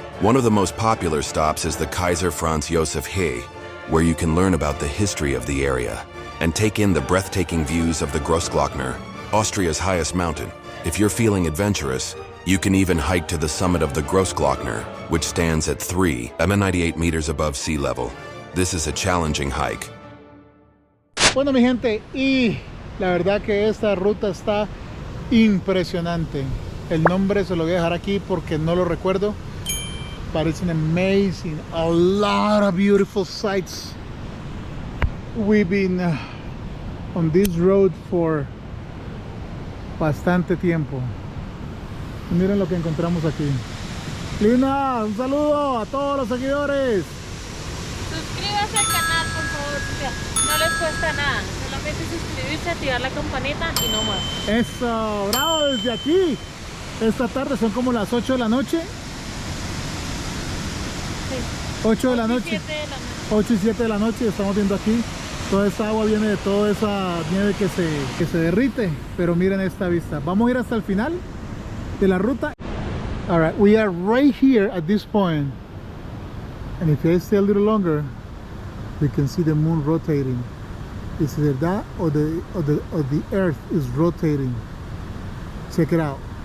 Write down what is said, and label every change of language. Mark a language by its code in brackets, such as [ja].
[en] One of the most popular stops is the Kaiser Franz Josef He, where you can learn about the history of the area and take in the breathtaking views of the Grossglockner, Austria's highest mountain. If you're feeling adventurous, you can even hike to the summit of the Grossglockner, which stands at 398 meters above sea level. This is a challenging hike. [es] Bueno, mi gente, y la verdad que esta ruta está impresionante. El nombre se lo voy a dejar aquí porque no lo recuerdo. [en] But it's amazing. A lot of beautiful sights. we've been on this road for [es] bastante tiempo. Y miren lo que encontramos aquí. Lina, un saludo a todos los seguidores. Suscríbase al canal, por favor, no les cuesta nada. Solamente suscribirse, activar la campanita y no más. Eso, bravo desde aquí. Esta tarde son como las 8 de la noche. Sí. 8 de la noche. 7 de la noche. 8 y 7 de la noche. Estamos viendo aquí. Toda esta agua viene de toda esa nieve que se derrite. Pero miren esta vista. Vamos a ir hasta el final de la ruta. [en] Alright, we are right here at this point. And if I stay a little longer, we can see the moon rotating. It's either that or the earth is rotating. Check it out.